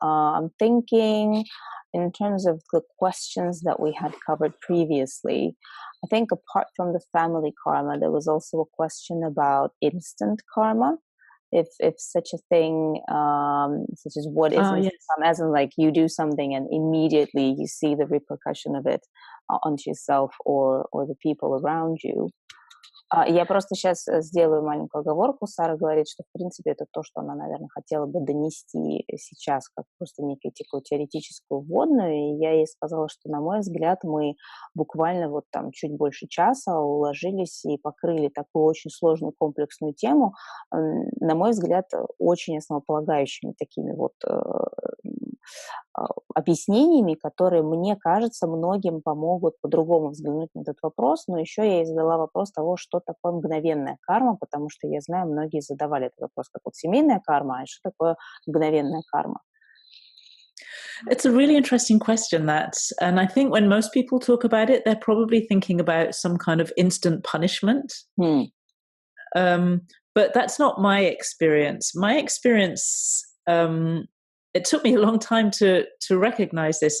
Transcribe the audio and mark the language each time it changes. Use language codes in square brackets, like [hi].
[en] I'm thinking in terms of the questions that we had covered previously, I think apart from the family karma, there was also a question about instant karma. If such a thing, such as what is instant karma, as in like you do something and immediately you see the repercussion of it onto yourself or the people around you. [ru] Я просто сейчас сделаю маленькую оговорку. Сара говорит, что, в принципе, это то, что она, наверное, хотела бы донести сейчас, как просто некую такую теоретическую вводную. И я ей сказала, что, на мой взгляд, мы буквально вот там чуть больше часа уложились и покрыли такую очень сложную комплексную тему, на мой взгляд, очень основополагающими такими вот объяснениями, которые, мне кажется, многим помогут по-другому взглянуть на этот вопрос. Но еще я ей задала вопрос того, что такое мгновенная карма, потому что я знаю, многие задавали этот вопрос, как вот семейная карма, а что такое мгновенная карма? [en] It's a really interesting question, that. And I think when most people talk about it, they're probably thinking about some kind of instant punishment. But that's not my experience. My experience, it took me a long time to recognize this.